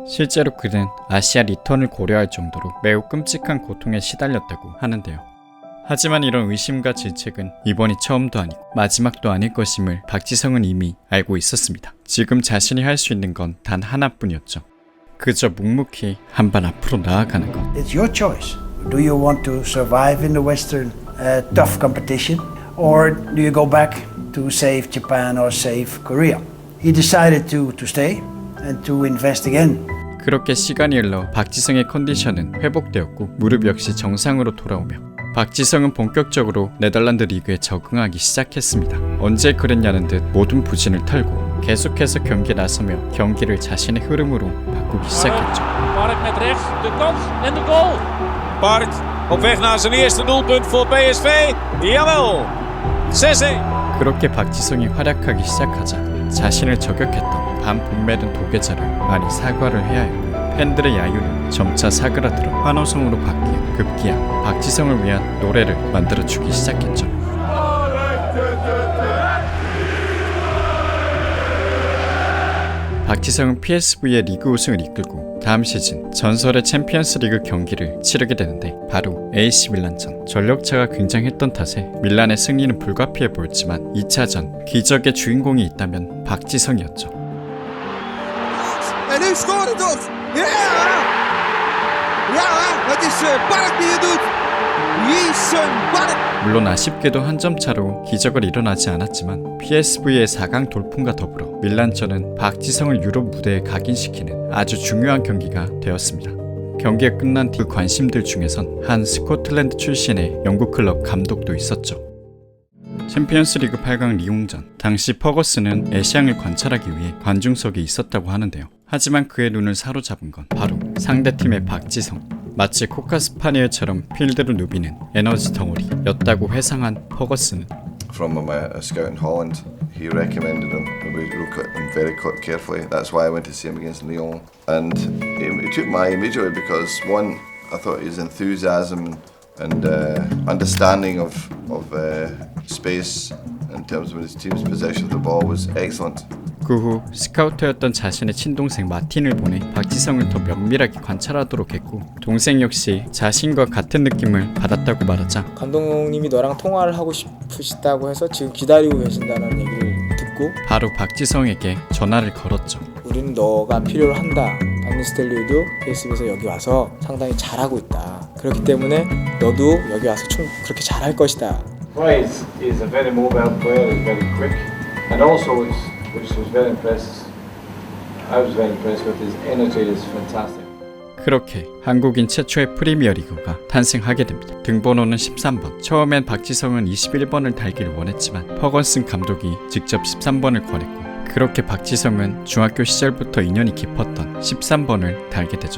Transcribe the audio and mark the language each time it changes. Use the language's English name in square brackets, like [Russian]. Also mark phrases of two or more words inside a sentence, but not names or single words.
[Korean] 실제로 그는 아시아 리턴을 고려할 정도로 매우 끔찍한 고통에 시달렸다고 하는데요. 하지만 이런 의심과 질책은 이번이 처음도 아니고 마지막도 아닐 것임을 박지성은 이미 알고 있었습니다. 지금 자신이 할 수 있는 건 단 하나뿐이었죠. 그저 묵묵히 한 발 앞으로 나아가는 것. [English] It's your choice. Do you want to survive in the Western tough competition, or do you go back to save Japan or save Korea? He decided to stay and to invest again. [Korean] 그렇게 시간이 흘러 박지성의 컨디션은 회복되었고 무릎 역시 정상으로 돌아오며 박지성은 본격적으로 네덜란드 리그에 적응하기 시작했습니다. 언제 그랬냐는 듯 모든 부진을 털고 계속해서 경기에 나서며 경기를 자신의 흐름으로 바꾸기 시작했죠. [Dutch] Park met rechts, de kans en de goal. Park op weg naar zijn eerste doelpunt voor PSV. Jawel. 6-1. [Korean] 그렇게 박지성이 활약하기 시작하자 자신을 저격했던 반분매된 도계자를 많이 사과를 해야 했고 팬들의 야유는 점차 사그라들어 환호성으로 바뀌어 급기야 박지성을 위한 노래를 만들어주기 시작했죠. 박지성은 PSV의 리그 우승을 이끌고 다음 시즌 전설의 챔피언스 리그 경기를 치르게 되는데 바로 AC 밀란전. 전력차가 굉장했던 탓에 밀란의 승리는 불가피해 보였지만 2차전 기적의 주인공이 있다면 박지성이었죠. [Dutch] En nu scoort het ons! Ja! Ja, het is Park die het doet! Jason Park! [Korean] 물론 아쉽게도 한 점 차로 기적을 일어나지 않았지만 PSV의 4강 돌풍과 더불어 밀란전은 박지성을 유럽 무대에 각인시키는 아주 중요한 경기가 되었습니다. 경기가 끝난 뒤 관심들 중에선 한 스코틀랜드 출신의 영국 클럽 감독도 있었죠. 챔피언스리그 8강 리옹전, 당시 퍼거슨은 애시앙을 관찰하기 위해 관중석에 있었다고 하는데요. 하지만 그의 눈을 사로잡은 건 바로 상대팀의 박지성. 마치 코카스파니엘처럼 필드를 누비는 에너지 덩어리였다고 회상한 퍼거슨은 [English] From a scout in Holland, he recommended him. We looked at him very carefully. That's why I went to see him against Lyon. And it took my eye immediately because one, I thought his enthusiasm and understanding of space in terms of his team's possession of the ball was excellent. [Korean] 그 후 스카우터였던 자신의 친동생 마틴을 보내 박지성을 더 면밀하게 관찰하도록 했고 동생 역시 자신과 같은 느낌을 받았다고 말하자 감독님이 너랑 통화를 하고 싶으시다고 해서 지금 기다리고 계신다는 얘기를 듣고 바로 박지성에게 전화를 걸었죠. 우리는 너가 필요로 한다. 반니스텔로이도 PSV에서 여기 와서 상당히 잘하고 있다. 그렇기 때문에 너도 여기 와서 그렇게 잘할 것이다. [English] Price is a very mobile player, is very quick, and also which was very impressed. I was very impressed with his energy. Is fantastic. [Korean] 그렇게 한국인 최초의 프리미어리그가 탄생하게 됩니다. 등번호는 13번. 처음엔 박지성은 21번을 달기를 원했지만 퍼거슨 감독이 직접 13번을 권했고 그렇게 박지성은 중학교 시절부터 인연이 깊었던 13번을 달게 되죠.